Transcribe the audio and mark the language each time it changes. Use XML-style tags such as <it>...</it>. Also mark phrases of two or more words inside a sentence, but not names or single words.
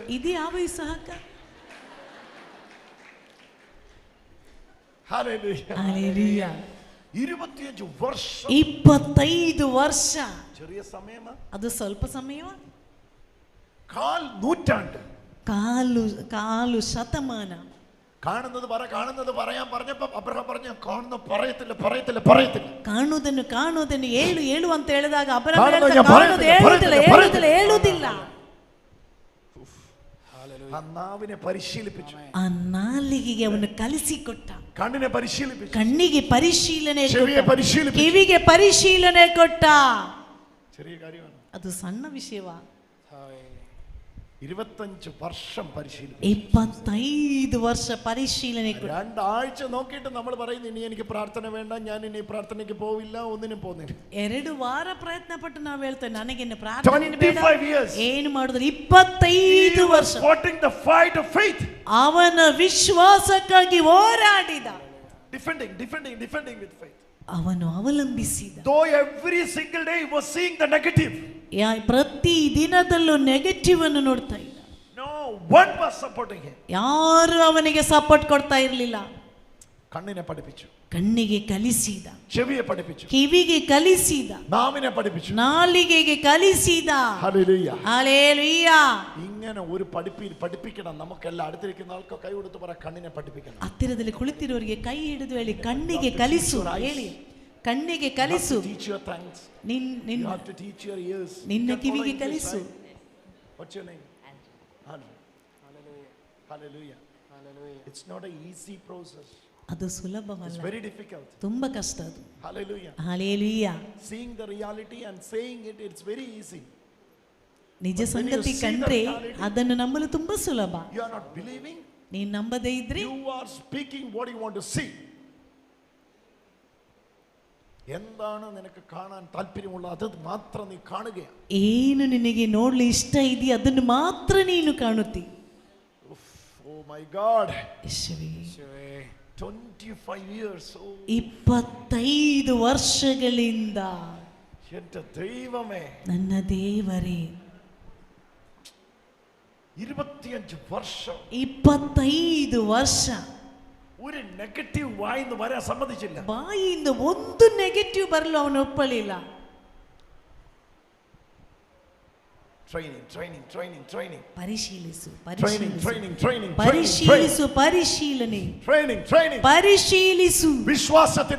<kn>ಇದು ಯಾವ ಇಸಾಕ?</kn> <ml>ഹല്ലേലൂയ.</ml> <kn>ಹಲ್ಲೆಲೂಯ.</kn> <ml>25 വർഷം.</ml> <kn>25 ವರ್ಷ.</kn> <ml>ചെറിയ സമയമാ?</ml> <kn>ಅದು ಸ್ವಲ್ಪ ಸಮಯವಾ?</kn> <ml>കാൽ നൂറ്റാണ്ട്.</ml> <kn>ಕಾಲು ಶತಮಾನ.</kn> <ml>കാണുന്നത് പറയാൻ പറഞ്ഞപ്പോ അബ്രഹാം പറഞ്ഞു പറയത്തില്ല.</ml> <kn>ಕಾಣುವುದನ್ನು ಹೇಳು ಅಂತ ಹೇಳಿದಾಗ ಅಬ್ರಹಾಂ ಹೇಳುವುದಿಲ್ಲ.</kn> <ml>ആ നാവിനെ പരിശീലിപ്പിച്ചു.</ml> <kn>ಆ ನಾಲಿಗೆಗೆ ಅವನು ಕಲಿಸಿಕೊಟ್ಟ.</kn> <ml>കണ്ണിനെ പരിശീലിപ്പിച്ചു.</ml> <kn>ಕಣ್ಣಿಗೆ ಪರಿಶೀಲನೆ</kn> <ml>ചെവിയെ</ml> <kn>ಕೊಟ್ಟ.</kn> <ml>പരിശീലിപ്പിച്ചു.</ml> <kn>ಕಿವಿಗೆ ಪರಿಶೀಲನೆ ಕೊಟ್ಟ.</kn> <ml>ചെറിയ കാര്യമാണ്.</ml> <kn>ಅದು ಸಣ್ಣ ವಿಷಯವಾ?</kn> <ml>25 വർഷം പരിശീലിപ്പിച്ചു.</ml> <kn>25 ವರ್ಷ ಪರಿಶೀಲನೆ ಕೊಟ್ಟ.</kn> <ml>2 ആഴ്ച നോക്കിയിട്ട് നമ്മൾ പറയുന്നു ഇനി എനിക്ക് പ്രാർത്ഥന വേണ്ട, ഞാൻ ഇനി പ്രാർത്ഥനയ്ക്ക് പോവില്ല, ഒന്നിനും പോകുന്നില്ല.</ml> <kn>2 ವಾರ ಪ್ರಯತ್ನ ಪಟ್ಟು ನಾವು ಹೇಳ್ತೇವೆ ನನಗೆ ಪ್ರಾರ್ಥನೆ ಬೇಡ.</kn> <en>25 years.</en> <kn>ಏನು ಮಾಡಿದ್ರು? 25 ವರ್ಷ</kn> <en>fighting the fight of faith.</en> <kn>ಅವನ ವಿಶ್ವಾಸಕ್ಕಾಗಿ ಹೋರಾಡಿದ.</kn> <en>defending with faith.</en> <kn>ಅವನು ಅವಲಂಬಿಸಿದ.</kn> <en>Though every single day he was seeing the negative.</en> <kn>ಪ್ರತಿ ದಿನದಲ್ಲೂ ನೆಗೆಟಿವ್ ಅನ್ನು ನೋಡ್ತಾ ಇದ್ದ.</kn> <en>No one was supporting him.</en> <kn>ಯಾರು ಅವನಿಗೆ ಸಪೋರ್ಟ್ ಕೊಡ್ತಾ ಇರಲಿಲ್ಲ.</kn> <ml>കണ്ണിനെ പഠിപ്പിച്ചു.</ml> <kn>ಕಣ್ಣಿಗೆ ಕಲಿಸಿದ.</kn> <ml>ചെവിയെ പഠിപ്പിച്ചു.</ml> <kn>ಕಿವಿಗೆ ಕಲಿಸಿದ.</kn> <ml>നാവിനെ പഠിപ്പിച്ചു.</ml> <kn>ನಾಲಿಗೆಗೆ ಕಲಿಸಿದ.</kn> <ml>ഹല്ലേലൂയ. ഹല്ലേലൂയ. ഇങ്ങനെ ഒരു പഠിപ്പിക്കണം. നമുക്കെല്ലാം അടുത്തിരിക്കുന്ന ആൾക്ക് കൈ കൊടുത്ത് പറ കണ്ണിനെ പഠിപ്പിക്കണം.</ml> <kn>ಹತ್ತಿರದಲ್ಲಿ ಕುಳಿತಿರುವವರಿಗೆ ಕೈ ಹಿಡಿದು ಹೇಳಿ ಕಣ್ಣಿಗೆ ಕಲಿಸು ಹೇಳಿ. ಕಣ್ಣಿಗೆ ಕಲಿಸು. ನಿನ್ನ ಕಿವಿಗೆ ಕಲಿಸು.</kn> <en>What's your name? Hallelujah. It's not an easy process.</en> <kn>ಅದು ಸುಲಭವಲ್ಲ.</kn> <en>It's very difficult.</en> <kn>ತುಂಬಾ ಕಷ್ಟ ಅದು.</kn> <en>Hallelujah. Hallelujah. Seeing the reality and saying it, it's very easy.</en> <kn>ನಿಜ ಸಂಗತಿ ಕಂಡ್ರೆ ಅದನ್ನು ನಂಬಲು ತುಂಬಾ ಸುಲಭ.</kn> <en>You are not believing.</en> <kn>ನೀನು ನಂಬದೇ ಇದ್ರೆ</kn> <en>You are speaking what you want to see.</en> <ml>എന്താണ് നിനക്ക് കാണാൻ താല്പര്യമുള്ളത് അത് മാത്രം നീ കാണുകയാണ്.</ml> <kn>ಏನು ನಿನಗೆ ನೋಡಲು ಇಷ್ಟ ಇದೆಯೋ ಅದನ್ನು ಮಾತ್ರ ನೀನು ಕಾಣುತ್ತಿ.</kn> <en>Oh my God.</en> <kn>ಯೇಸುವೇ.</kn> <en>25 years.</en> <kn>25 ವರ್ಷಗಳಿಂದ</kn> <ml>എൻ്റെ ദൈവമേ,</ml> <kn>ನನ್ನ ದೇವರೇ,</kn> <ml>25 വർഷം</ml> <kn>25 ವರ್ಷ</kn> <ml>ഒരു നെഗറ്റീവ് വായിന്ന് വരാൻ സമ്മതിച്ചില്ല.</ml> <kn>ಬಾಯಿಯಿಂದ ಒಂದು ನೆಗೆಟಿವ್ ಬರಲು ಅವನು ಒಪ್ಪಲಿಲ್ಲ. ಟ್ರೈನಿಂಗ್ ಪರಿಶೀಲಿಸು ಪರಿಶೀಲನೆ ಪರಿಶೀಲಿಸು ವಿಶ್ವಾಸದ</kn>